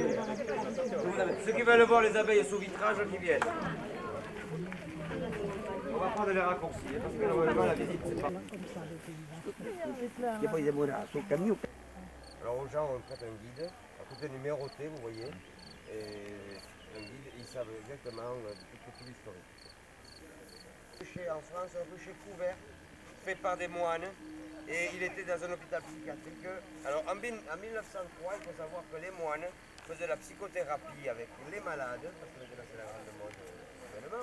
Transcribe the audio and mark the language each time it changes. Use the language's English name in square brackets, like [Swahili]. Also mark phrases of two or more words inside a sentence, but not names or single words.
[French] Ceux qui veulent voir les abeilles sous vitrage, qui viennent. va prendre les raccourcis, parce que normalement la visite c'est pas... [Italian] Che poi si muore sul camion. [French] Alors aux gens, on prête un guide, tout est numéroté, vous voyez, et un guide, ils savent exactement tout l'historique. En France, un rucher couvert, fait par des moines, et il était dans un hôpital psychiatrique. Alors en 1903, il faut savoir que les moines faisaient la psychothérapie avec les malades, parce que maintenant c'est la grande mode évidemment.